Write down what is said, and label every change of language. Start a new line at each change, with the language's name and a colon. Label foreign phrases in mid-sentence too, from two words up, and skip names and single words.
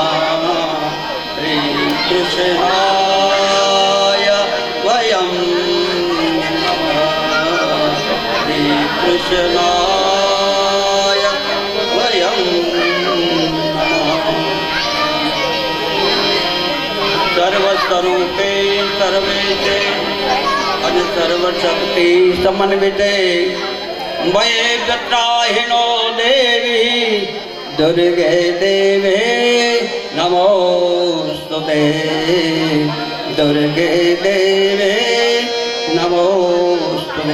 Sanskrit: श्री कृष्णाय वयं नमः. श्री कृष्णाय वयं नमः. सर्वस्वरूपे सर्वेशे અને સર્વશક્તિ સમન્વિતે વૈગત્રાહિણો દેવી દુર્ગે દેવે નમોસ્તુતે. દુર્ગે દેવે નમોસ્તુતે.